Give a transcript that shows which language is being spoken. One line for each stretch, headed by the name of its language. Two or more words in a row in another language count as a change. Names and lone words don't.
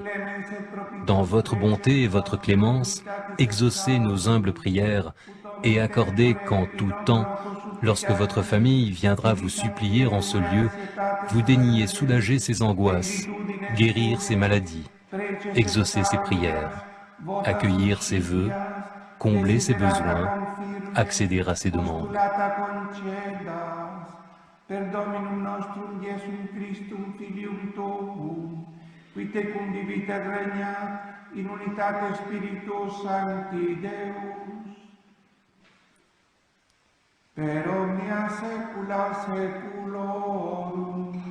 French: Dans votre bonté et votre clémence, exaucez nos humbles prières et accordez qu'en tout temps, lorsque votre famille viendra vous supplier en ce lieu, vous daigniez soulager ses angoisses, guérir ses maladies, exaucer ses prières, accueillir ses vœux, combler ses besoins, accéder à ses demandes.
Latin: Per Dominum nostrum Iesum Christum Filium Tuum, qui tecum vivit et regnat in unitate Spiritus Sancti Deus, per omnia saecula saeculorum.